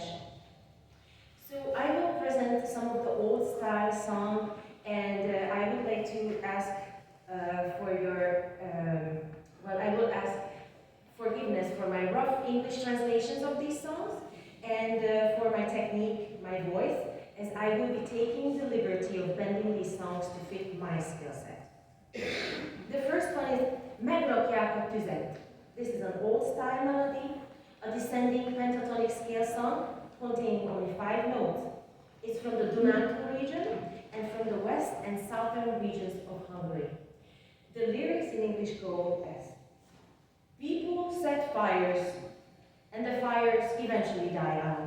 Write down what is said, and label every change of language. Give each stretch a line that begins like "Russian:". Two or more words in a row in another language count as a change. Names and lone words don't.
English: So I will present some of the old style song, and I would like to ask for your, I will ask forgiveness for my rough English translations of these songs, and for my technique, my voice, as I will be taking the liberty of bending these songs to fit my skill set. The first one is Megrakják a tüzet. This is an old style melody, a descending pentatonic scale song containing only 5 notes. It's from the Dunántúl region and from the west and southern regions of Hungary. The lyrics in English go as: people set fires, and the fires eventually die out.